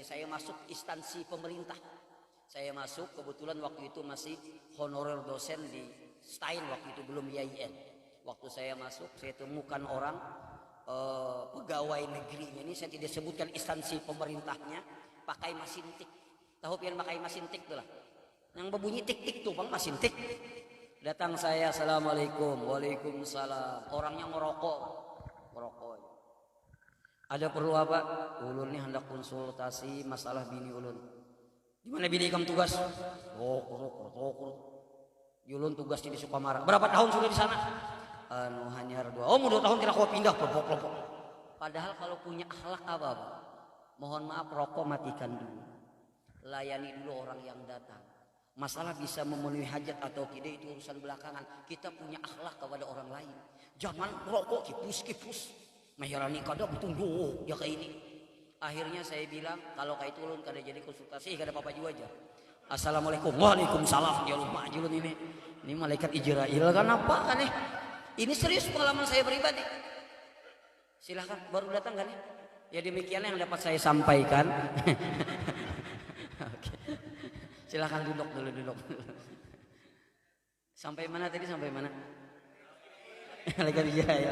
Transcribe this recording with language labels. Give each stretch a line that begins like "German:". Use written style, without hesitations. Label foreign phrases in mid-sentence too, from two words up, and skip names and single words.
Indonesian: Saya masuk instansi pemerintah. Saya masuk, kebetulan waktu itu masih honorer dosen di STAIN, waktu itu belum IAIN. Waktu saya masuk, saya temukan orang pegawai negerinya ini, saya tidak sebutkan instansi pemerintahnya, pakai mesin tik. Tahu pian pakai mesin tik tuh lah. Yang berbunyi tik-tik tuh bang, mesin tik. Datang saya, assalamualaikum, waalaikumsalam. Orangnya ngerokok. Ada perlu apa?
Banjar: Ulun nih hendak konsultasi masalah bini ulun.
Indonesian: Di mana bini kamu tugas?
Banjar: Ulun tugas
Indonesian: di Sukamara. Berapa tahun sudah di sana? Hanya 2. Oh, 2 tahun kira kau pindah kelompok. Padahal kalau punya akhlak apa? Mohon maaf, rokok matikan dulu. Layani dulu orang yang datang. Masalah bisa memenuhi hajat atau tidak itu urusan belakangan. Kita punya akhlak kepada orang lain. Jangan rokok kipus. Mahyarani kada betunggu ya kayak ini. Akhirnya saya bilang kalau kayak itu
Banjar: ulun kada jadi konsultasi, kada apa-apa juga aja.
Indonesian: Assalamualaikum, waalaikumsalam. Ya lupa julun ini. Ini malaikat Ijrail kan apa kan nih? Ini serius pengalaman saya pribadi. Silahkan, baru datang kan ya? Ya demikian yang dapat saya sampaikan. Oke. Silahkan duduk dulu. Sampai mana tadi? Malaikat Ijrail.